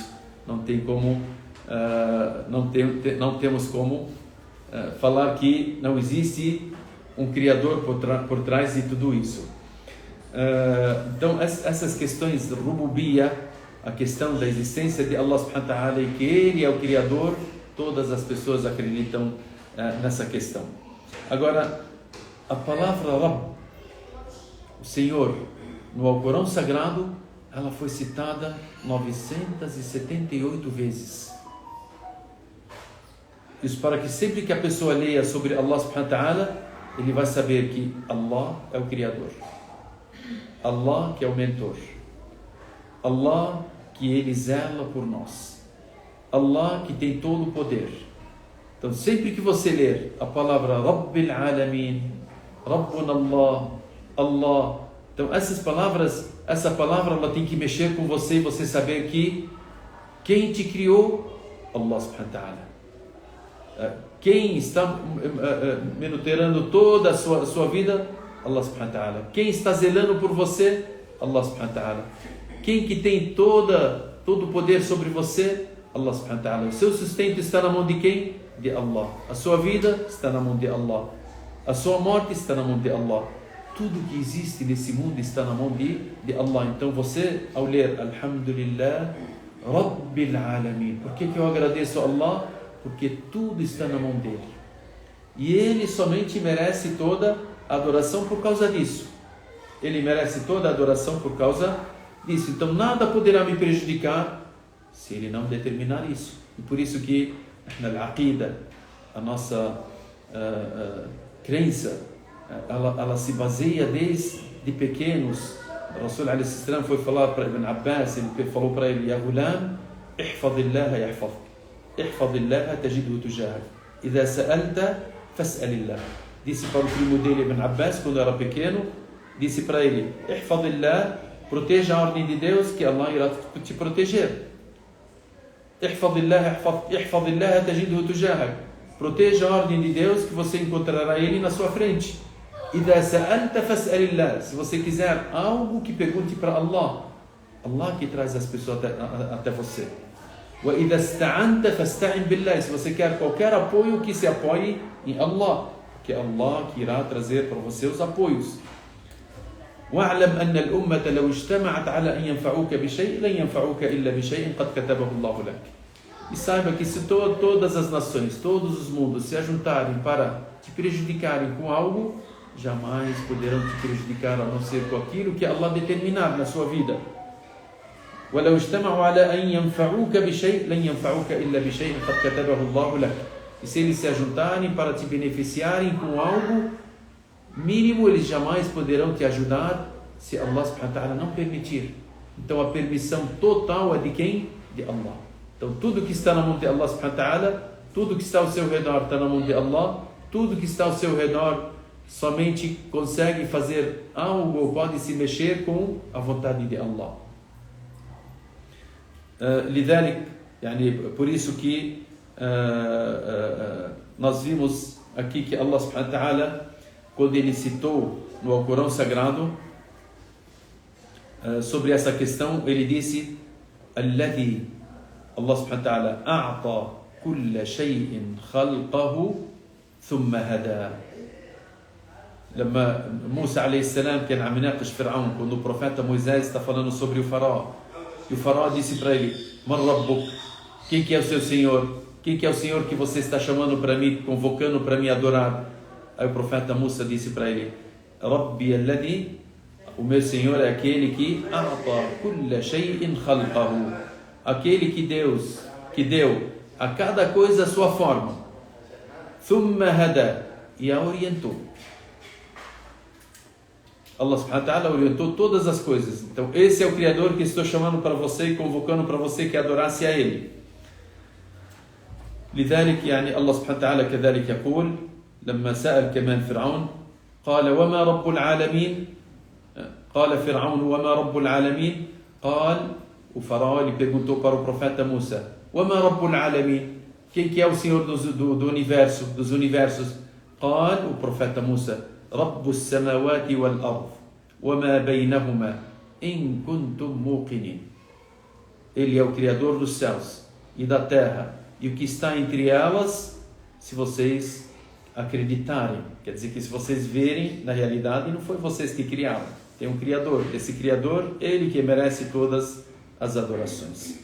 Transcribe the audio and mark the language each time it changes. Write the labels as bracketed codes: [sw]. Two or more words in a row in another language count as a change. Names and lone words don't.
[pt] Não tem como, não temos como falar que não existe um Criador por trás de tudo isso. Então essas questões de rububiyya, a questão da existência de [ar] الله سبحانه وتعالى, [pt] e que Ele é o Criador, todas as pessoas acreditam nessa questão. Agora, a palavra Rabb, o Senhor, no Alcorão Sagrado, ela foi citada 978 vezes. Isso para que sempre que a pessoa leia sobre [ar] الله سبحانه وتعالى, [pt] ele vai saber que Allah é o Criador, Allah que é o mentor, Allah que Ele zela por nós, Allah que tem todo o poder. Então sempre que você ler a palavra [ar] رب العالمين، ربنا الله، الله, [pt] então essa palavra ela tem que mexer com você, e você saber que quem te criou, [ar] الله سبحانه وتعالى. [pt] Quem está monitorando toda a sua vida, [ar] الله سبحانه وتعالى. [pt] Quem está zelando por você, [ar] الله سبحانه وتعالى. [pt] Quem que tem todo o poder sobre você, [ar] الله سبحانه وتعالى. [pt] O seu sustento está na mão de quem? De Allah. A sua vida está na mão de Allah. A sua morte está na mão de Allah. Tudo que existe nesse mundo está na mão de Allah. Então você, ao ler [ar] الحمد لله رب العالمين, [pt] por que eu agradeço a Allah? Porque tudo está na mão dele, e ele somente merece toda a adoração por causa disso. Ele merece toda a adoração por causa disso. Então nada poderá me prejudicar se ele não determinar isso. E por isso que na aqida, a nossa crença, ela se baseia desde pequenos. O Rasul [ar] عليه السلام [pt] foi falar para Ibn Abbas, ele falou para ele: [ar] يا غلام, احفظ الله يحفظك، احفظ الله تجده تجاهك، إذا سألت فاسأل الله. [pt] Disse para o primo dele, Ibn Abbas, quando era pequeno, disse para ele: ihfadillah, proteja a ordem de Deus, que Allah irá te proteger. [ar] احفظ الله تجده تجاهك, [pt] proteja a ordem de Deus, que você encontrará Ele na sua frente. [ar] إذا سألت فاسأل الله, [pt] se você quiser algo, que pergunte para Allah. Allah que traz as pessoas até você. [ar] وإذا استعنت فاستعن بالله, [pt] se você quer qualquer apoio, que se apoie em Allah, que é Allah que irá trazer para você os apoios. [ar] واعلم أن الأمة لو اجتمعت على أن ينفعوك بشيء لن ينفعوك إلا بشيء قد كتبه الله لك. [pt] E saiba que se todas as nações, todos os mundos se ajuntarem para te prejudicarem com algo, jamais poderão te prejudicar a não ser com aquilo que Allah determinar na sua vida. [ar] وَلَوْ اجْتَمَعُوا عَلَىٰ أَنْ يَنْفَعُوكَ بِشَيْءٍ لَنْ يَنْفَعُوكَ إِلَّا بِشَيْءٍ قَدْ كَتَبَهُ اللَّهُ لَكَ. [pt] E se eles se ajuntarem para te beneficiarem com algo mínimo, eles jamais poderão te ajudar se [ar] الله سبحانه وتعالى [pt] não permitir. Então a permissão total é de quem? De Allah. Então tudo que está na mão de [ar] الله سبحانه وتعالى, [pt] tudo que está ao seu redor está na mão de Allah, tudo que está ao seu redor somente consegue fazer algo ou pode se mexer com a vontade de Allah. [ar] لذلك, [pt] por isso que nós vimos aqui que [ar] الله سبحانه وتعالى, [pt] quando ele citou no Alcorão Sagrado sobre essa questão, ele disse: [ar] الذي، الله سبحانه وتعالى، أعطى كل شيء خلقه ثم هدى. لما موسى عليه السلام كان عم يناقش فرعون, [pt] quando o profeta Moisés está falando sobre o faraó, e o faraó disse para ele: [ar] من ربك, [pt] quem que é o seu senhor? Quem que é o senhor que você está chamando para mim, convocando para me adorar? Aí o profeta Musa disse para ele: [ar] ربي الذي, [pt] o meu senhor é aquele que [ar] أعطى كل شيء خلقه, [pt] aquele que deu a cada coisa a sua forma, [ar] ثم هدى, [pt] e a orientou. [ar] الله سبحانه وتعالى [pt] orientou todas as coisas. Então esse é o Criador que estou chamando para você e convocando para você que adorasse a Ele. [ar] لذلك يعني الله سبحانه وتعالى كذلك يقول لما سأل كمان فرعون قال وما رب العالمين, قال فرعون وما رب العالمين, قال, [pt] o faraó lhe perguntou para o profeta Musa: [ar] وما رب العالمين, [pt] quem que é o Senhor do universo, dos universos? [ar] قال, [pt] o profeta Musa: [ar] رب السماوات والأرض وما بينهما إن كنتم موقنين. [pt] Ele é o Criador dos céus e da terra e o que está entre elas, se vocês acreditarem. Quer dizer que se vocês verem, na realidade não foi vocês que criaram, tem um Criador. Esse Criador, Ele que merece todas as adorações.